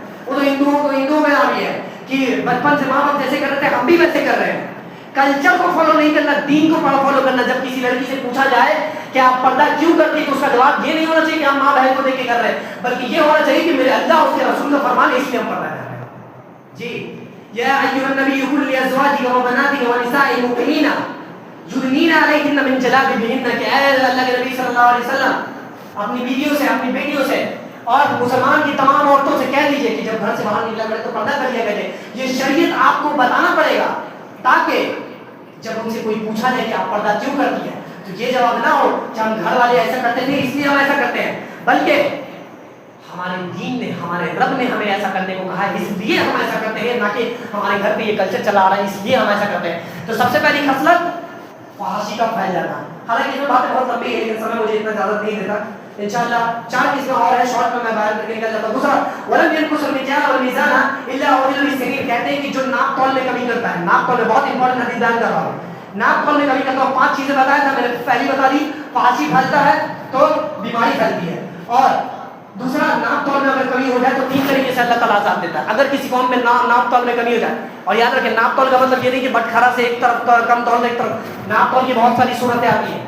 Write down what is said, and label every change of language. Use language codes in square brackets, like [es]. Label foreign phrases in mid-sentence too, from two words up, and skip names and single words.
[hi] वो तो हिंदुओं में आ रही है कि बचपन से माँ बाप जैसे कर रहे थे हम भी वैसे कर रहे हैं। कल्चर को फॉलो नहीं करना, दीन को फॉलो करना। जब किसी लड़की से पूछा जाए कि आप पर्दा क्यों करती है, तो उसका जवाब ये नहीं होना चाहिए कि हम माँ बहन को देख के कर रहे हैं, बल्कि ये होना चाहिए कि मेरे अल्लाह उसके रसूल का फरमान है, इसलिए हम पर्दा कर रहे हैं जी। [ar] يا أيها النبي قل لأزواجك وبناتك ونساء المؤمنين يدنين عليهن من جلابيبهن, [hi] कि ऐ अल्लाह के नबी [ar] صلى الله عليه وسلم [hi] अपनी बीवियों से, अपनी बेटियों से और मुसलमान की तमाम औरतों से कह दीजिए कि जब घर से बाहर निकला करें तो पर्दा कर लिया करें। ये शरीयत आपको बताना पड़ेगा, ताकि जब उनसे कोई पूछा जाए कि आप पर्दा क्यों करती है, तो ये जवाब ना हो कि हम घर वाले ऐसा करते थे इसलिए हम ऐसा करते हैं, बल्कि हमारे दीन ने, हमारे रब ने हमें ऐसा करने को कहा है, इसलिए हम ऐसा करते हैं, ना कि हमारे घर पे ये कल्चर चला आ रहा है इसलिए हम ऐसा करते हैं। तो सबसे पहली खसलत फहाशी का फैल जाना। हालांकि इसमें बातें बहुत लंबी है, लेकिन समय मुझे इतना ज़्यादा नहीं देता। इंशाअल्लाह 4 किस्में और है, शॉर्ट में मैं बाहर करके निकल जाता हूं। दूसरा, [ar] ولم ينقصوا المكيال والميزان إلا وزن الصغير, [hi] कहते हैं कि जो नाप तौल में कमी करता है, नाप तौल में बहुत इंपॉर्टेंट हदीस बयान कर रहा हूं, नाप तौल में कमी करता हूं। 5 चीजें बताया था मैंने, पहली बता दी, फहाशी फैलता है तो बीमारी फैलती है, और दूसरा नाप तौल में अगर कमी हो जाए तो 3 तरीके से अल्लाह ताला आज़ाब देता है। अगर किसी कौम में नाप तौल में कमी हो जाए, और याद रखें नाप तौल का मतलब ये नहीं कि बटखरा से एक तरफ कम तौल में एक तरफ, नाप तौल की बहुत सारी सूरतें आती हैं।